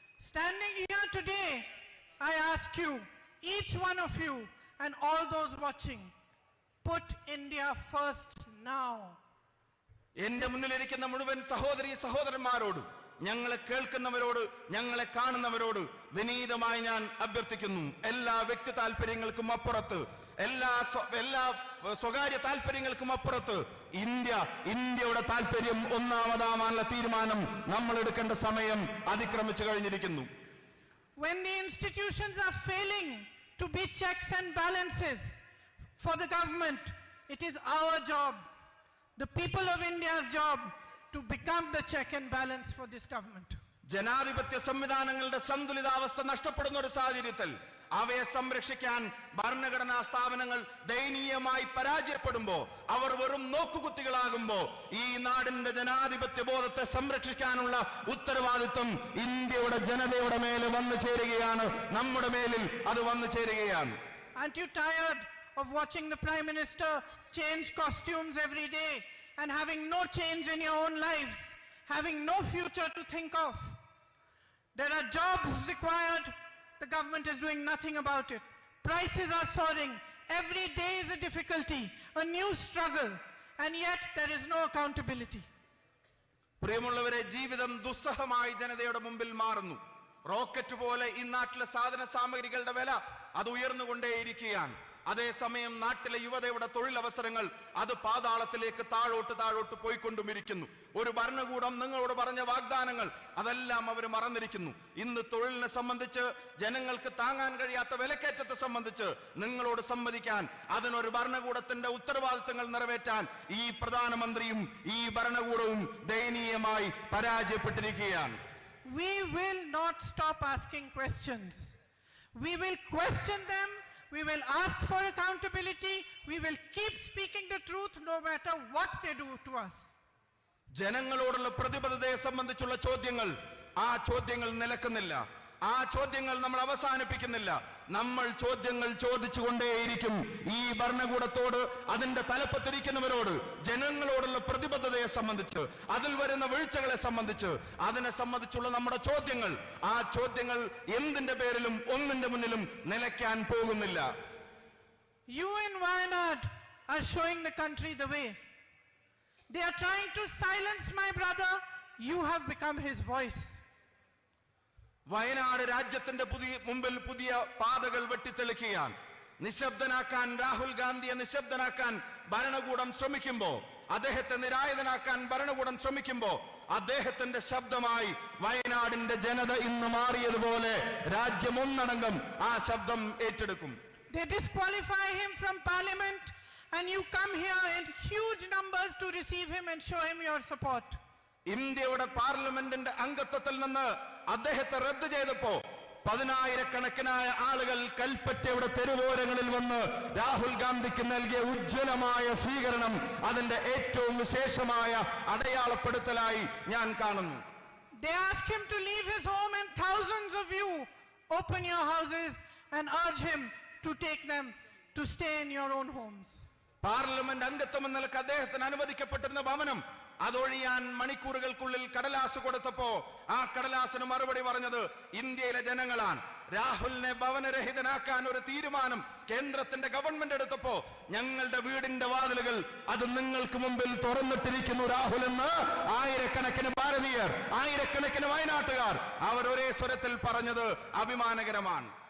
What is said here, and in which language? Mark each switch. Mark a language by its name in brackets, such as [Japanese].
[English] Standing here today, I ask you, each one of you and all those watching, put India first now. [Malayalam] എന്റെ മുന്നിലിരിക്കുന്ന മുഴുവൻ സഹോദരന്മാരോട്, ഞങ്ങളെ കേൾക്കുന്നവരോട്, ഞങ്ങളെ കാണുന്നവരോട് വിനീതമായി ഞാൻ അഭ്യർത്ഥിക്കുന്നു, എല്ലാ വ്യക്തി താല്പര്യങ്ങൾക്കും അപ്പുറത്ത്, എല്ലാ സ്വകാര്യ താല്പര്യങ്ങൾക്കും അപ്പുറത്ത് ഇന്ത്യയുടെ താല്പര്യം ഒന്നാമതാവാനുള്ള തീരുമാനം നമ്മൾ എടുക്കേണ്ട സമയം അതിക്രമിച്ചു കഴിഞ്ഞിരിക്കുന്നു. [English] When the institutions are failing to be checks and balances for the government, it is our job, the people of India's job, to become the check and balance for this government. [Malayalam] ജനാധിപത്യ സംവിധാനങ്ങളുടെ സന്തുലിതാവസ്ഥ നഷ്ടപ്പെടുന്ന ഒരു സാഹചര്യത്തിൽ അവയെ സംരക്ഷിക്കാൻ ഭരണഘടനാ സ്ഥാപനങ്ങൾ ദയനീയമായി പരാജയപ്പെടുമ്പോ, അവർ വെറും നോക്കുകുത്തികളാകുമ്പോ ഈ നാടിന്റെ ജനാധിപത്യ ബോധത്തെ സംരക്ഷിക്കാനുള്ള ഉത്തരവാദിത്വം ഇന്ത്യയുടെ ജനതയുടെ മേലെ വന്നു ചേരുകയാണ്, നമ്മുടെ മേലിൽ അത് വന്നു ചേരുകയാണ്. [English] Aren't you tired of watching the Prime Minister change costumes every day and having no change in your own lives? having no future to think of. There are jobs required, the government is doing nothing about it. Prices are soaring, every day is a difficulty, a new struggle, and yet there is no accountability. [Malayalam] പ്രിയമുള്ളവരെ, ജീവിതം ദുസ്സഹമായി ജനതയുടെ മുമ്പിൽ മാറുന്നു. Rocket പോലെ ഈ നാട്ടിലെ സാധന സാമഗ്രികളുടെ വില അത് ഉയർന്നുകൊണ്ടേയിരിക്കുകയാണ്. അതേസമയം നാട്ടിലെ യുവതയുടെ തൊഴിലവസരങ്ങൾ അത് പാതാളത്തിലേക്ക് താഴോട്ട് പോയിക്കൊണ്ടുമിരിക്കുന്നു. ഒരു ഭരണകൂടം നിങ്ങളോട് പറഞ്ഞ വാഗ്ദാനങ്ങൾ അതെല്ലാം അവർ മറന്നിരിക്കുന്നു. ഇന്ന് തൊഴിലിനെ സംബന്ധിച്ച്, ജനങ്ങൾക്ക് താങ്ങാൻ കഴിയാത്ത വിലക്കയറ്റത്തെ സംബന്ധിച്ച് നിങ്ങളോട് സമ്മതിക്കാൻ, അതിനൊരു ഭരണകൂടത്തിന്റെ ഉത്തരവാദിത്തങ്ങൾ നിറവേറ്റാൻ ഈ പ്രധാനമന്ത്രിയും ഈ ഭരണകൂടവും ദയനീയമായി പരാജയപ്പെട്ടിരിക്കുകയാണ്. [English] We will not stop asking questions. We will question them. We will ask for accountability. We will keep speaking the truth no matter what they do to us. [Malayalam] ജനങ്ങളോടുള്ള പ്രതിബദ്ധതയെ സംബന്ധിച്ചുള്ള ചോദ്യങ്ങൾ, ആ ചോദ്യങ്ങൾ നിലക്കുന്നില്ല. ആ ചോദ്യങ്ങൾ നമ്മൾ അവസാനിപ്പിക്കുന്നില്ല. നമ്മൾ ചോദ്യങ്ങൾ ചോദിച്ചുകൊണ്ടേയിരിക്കും. ഈ ഭരണകൂടത്തോട്, അതിന്റെ തലപ്പത്തിരിക്കുന്നവരോട്, ജനങ്ങളോടുള്ള പ്രതിബദ്ധതയെ സംബന്ധിച്ച്, അതിൽ വരുന്ന വീഴ്ചകളെ സംബന്ധിച്ച്, അതിനെ സംബന്ധിച്ചുള്ള നമ്മുടെ ചോദ്യങ്ങൾ, ആ ചോദ്യങ്ങൾ എന്തിന്റെ പേരിലും ഒന്നിന്റെ മുന്നിലും നിലയ്ക്കാൻ പോകുന്നില്ല. [English] You in Wayanad are showing the country the way. They are trying to silence my brother. You have become his voice. [Malayalam] Wayanad രാജ്യത്തിന്റെ മുമ്പിൽ പുതിയ പാതകൾ വെട്ടിത്തെളിക്കുകയാണ്. നിശബ്ദനാക്കാൻ, രാഹുൽ ഗാന്ധിയെ നിശബ്ദനാക്കാൻ ഭരണകൂടം ശ്രമിക്കുമ്പോ, അദ്ദേഹത്തെ നിരായുധനാക്കാൻ ഭരണകൂടം ശ്രമിക്കുമ്പോ, അദ്ദേഹത്തിന്റെ ശബ്ദമായി വയനാടിന്റെ ജനത ഇന്ന് മാറിയതുപോലെ രാജ്യം ഒന്നടങ്കം ആ ശബ്ദം ഏറ്റെടുക്കും. [English] They disqualify him from parliament and you come here in huge numbers to receive him and show him your support. [Malayalam] ഇന്ത്യയുടെ പാർലമെന്റിന്റെ അംഗത്വത്തിൽ നിന്ന് അദ്ദേഹത്തെ റദ്ദ് ചെയ്തപ്പോ 10,000-കണക്കിനായ ആളുകൾ കൽപ്പറ്റയുടെ തെരുവോരങ്ങളിൽ വന്ന് രാഹുൽ ഗാന്ധിക്ക് നൽകിയ ഉജ്ജ്വലമായ സ്വീകരണം അതിന്റെ ഏറ്റവും വിശേഷമായ അടയാളപ്പെടുത്തലായി ഞാൻ കാണുന്നു. [English] They ask him to leave his home and thousands of you open your houses and urge him to take them to stay in your own homes. [Malayalam] Parliament അംഗത്വം എന്ന നിലക്ക് അദ്ദേഹത്തിന് അനുവദിക്കപ്പെട്ടിരുന്ന ഭവനം അതൊഴിയാൻ മണിക്കൂറുകൾക്കുള്ളിൽ കടലാസ് കൊടുത്തപ്പോ ആ കടലാസിന് മറുപടി പറഞ്ഞത് ഇന്ത്യയിലെ ജനങ്ങളാണ്. രാഹുലിനെ ഭവനരഹിതനാക്കാൻ ഒരു തീരുമാനം കേന്ദ്രത്തിന്റെ ഗവൺമെന്റ് എടുത്തപ്പോ ഞങ്ങളുടെ വീടിന്റെ വാതിലുകൾ അത് നിങ്ങൾക്ക് മുമ്പിൽ തുറന്നിട്ടിരിക്കുന്നു രാഹുൽ എന്ന് ആയിരക്കണക്കിന് ഭാരതീയർ, ആയിരക്കണക്കിന് വയനാട്ടുകാർ അവർ ഒരേ സ്വരത്തിൽ പറഞ്ഞത് അഭിമാനകരമാണ്.